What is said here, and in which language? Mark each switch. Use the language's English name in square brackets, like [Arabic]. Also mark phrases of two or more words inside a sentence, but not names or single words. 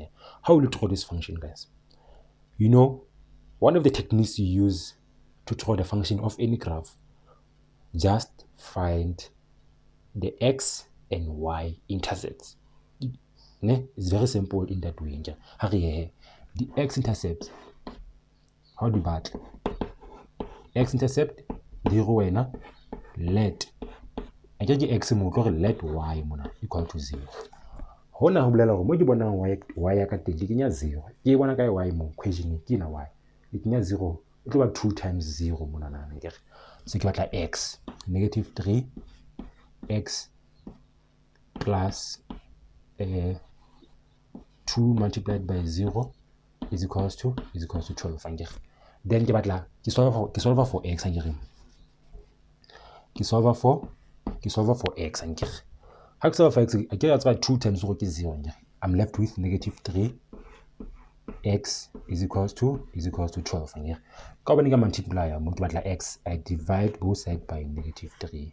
[English] How will you draw this function, guys? You know, one of the techniques you use to draw the function of any graph, just find the x and y intercepts. It's very simple in that way. The x-intercept, how do you bat? X-intercept, let x let y equal to 0. [Southern Sotho] Hona ho bolela hore mo ke bonang y ya ka teng ke kenya 0. Ke bona ka y mo equation ke na y. Ke kenya 0 e tlo ba 2 times 0 mona na nkere. [English] So [Southern Sotho] ke batla [English] x negative 3x plus 2 multiplied by 0 is equals to 12 nkere. [Southern Sotho] Then ke batla ke [English] solve for x [Southern Sotho] nkere. Ke [English] solve for x [Southern Sotho] nkere. [English] How solve for x? I get 2 times 0 is 0. I'm left with negative 3x is equals to 12. When I multiply x, I divide both sides by negative 3.